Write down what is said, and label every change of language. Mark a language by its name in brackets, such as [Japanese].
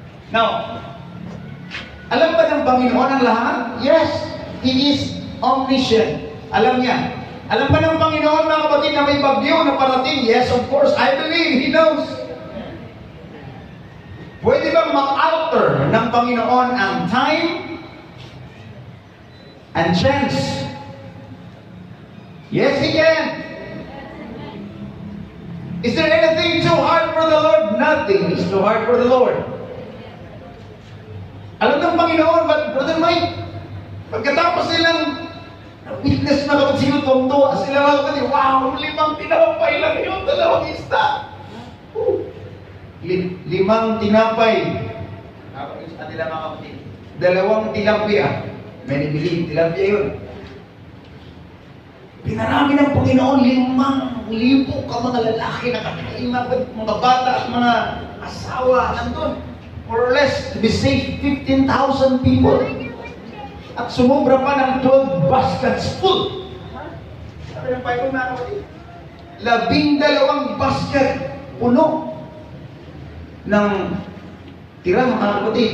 [Filipino] Now, alam ba ng Panginoon ang lahat? [English] Yes, He is omniscient. [Filipino] Alam niya. Alam ba ng Panginoon, mga kapatid, na may bagyo na parating? [English] Yes, of course, I believe He knows. [Filipino] Pwede bang ma-alter ng Panginoon ang [English] time and chance? Yes, He can. Is there anything too hard for the Lord? Nothing is too hard for the Lord. [Filipino] Alam ng Panginoon, but Brother Mike, pagkatapos nilang witness na kapag sinutuntua sila mga kapatid, wow, 5 tinapay lang yun, 2 isda. 5 tinapay. Sa kanila mga kapatid. [English] 2 tilapia. Many believe tilapia yun. [Filipino] Pinarami ng Panginoon 5,000 ka mga lalaki na kakain, mga bata at mga asawa nandun. [English] More or less, to be safe, 15,000 people. [Filipino] At sumubra pa ng 12 [English] baskets full. [Filipino] Sabi ng Bible na kapatid, 12 basket puno ng tira mga kapatid.